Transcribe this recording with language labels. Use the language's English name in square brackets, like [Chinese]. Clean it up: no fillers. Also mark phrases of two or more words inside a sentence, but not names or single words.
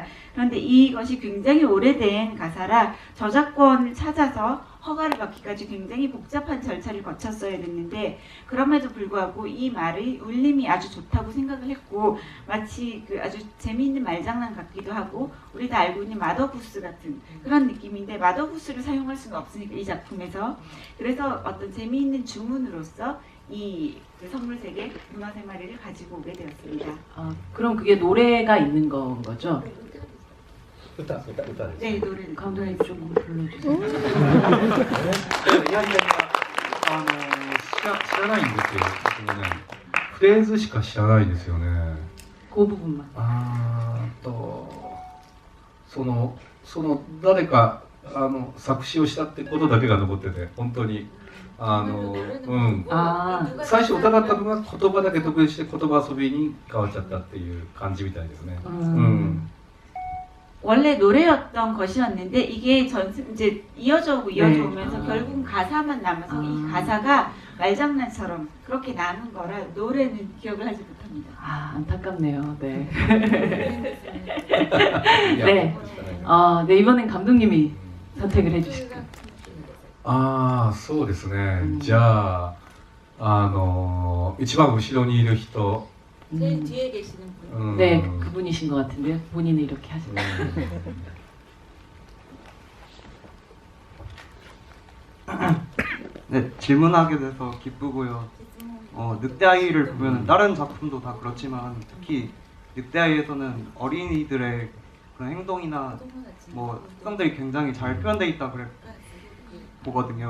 [Korean] 그런데 이것이 굉장히 오래된 가사라 저작권을 찾아서 허가를 받기까지 굉장히 복잡한 절차를 거쳤어야 됐는데 그럼에도 불구하고 이 말의 울림이 아주 좋다고 생각을 했고 마치 그 아주 재미있는 말장난 같기도 하고 우리 다 알고 있는 마더부스 같은 그런 느낌인데 마더부스를 사용할 수는 없으니까 이 작품에서 그래서 어떤 재미있는 주문으로서 그 선물 3개, 문어 3마리를 가지고 오게 되었습니다. 그럼 그게 노래가 있는 건 거죠? 네, 노래를 감독님 좀 불러주세요. [Japanese] いやいやいや知らないんですよ。そのねフレーズしか知らないんですよね。 [Korean] 그 부분만. [Japanese] その誰か作詞をしたってことだけが残ってて本当に最初歌だったのが言葉だけ得意して言葉遊びに変わっちゃったっていう感じみたいですね。 [Korean] 원래 노래였던 것이었는데 이게 이제 이어져 오면서 결국 가사만 남아서 이 가사가 말장난처럼 그렇게 남은 거라 노래는 기억을 하지 못합니다. 안타깝네요. 네. 네. 네, 이번엔 감독님이 선택을 해주실까요? [Japanese] そうですね。じゃあ一番後ろにいる人。 [Korean] 제일 뒤에 계시는 분. 네, 그분이신 것 같은데요. 본인은 이렇게 하시네요. 네, 질문하게 돼서 기쁘고요. 늑대아이를 보면 다른 작품도 다 그렇지만 특히 늑대아이에서는 어린이들의 그런 행동이나 뭐 특성들이 굉장히 잘 표현되어 있다 그래 보거든요.